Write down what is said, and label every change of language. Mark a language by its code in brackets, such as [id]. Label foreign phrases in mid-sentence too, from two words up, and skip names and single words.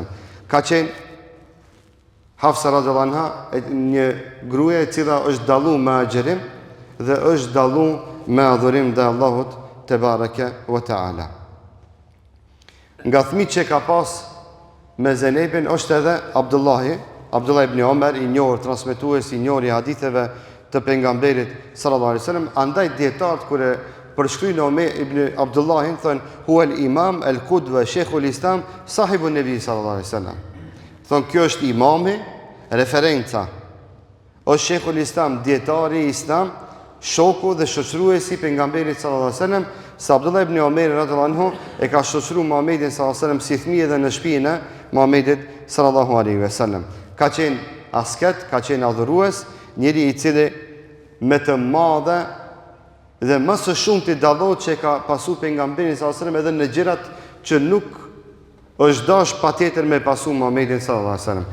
[sq] Ka qenë Hafsa [ar] رضي الله عنها [sq] një gruaje e cila është dalluar me agjerim dhe është dalluar me adhurim ndaj Allahut [ar] تبارك وتعالى. [sq] Nga fëmijët që ka pas me Zenebin është edhe Abdullah ibn Omer, i njohur transmetues, i njohur i haditheve të pejgamberit [ar] صلى الله عليه وسلم. [sq] Andaj dietarët kur e përshkruajnë Omer ibn Abdullahin thonë [ar] هو الإمام القدوة شيخ الإسلام صاحب النبي صلى الله عليه وسلم. [sq] Thonë kjo është imami, referenca. Është [ar] شيخ الإسلام, [sq] dietari i islam, shoku dhe shoqëruesi i pejgamberit [ar] صلى الله عليه وسلم. [sq] Sa Abdullah ibn Omer [ar] رضي الله عنه [sq] e ka shoqëruar Muhamedit [ar] صلى الله عليه وسلم [sq] si fëmijë edhe në shtëpinë e Muhamedit [ar] صلى الله عليه وسلم. [sq] Ka qenë asket, ka qenë adhurues, njëri i cili me të madhe dhe më së shumti dallohet që ka pasu pejgamberin [ar] صلى الله عليه وسلم [sq] edhe në gjërat që nuk është dash patjetër me pasu Muhamedit [ar] صلى الله عليه وسلم.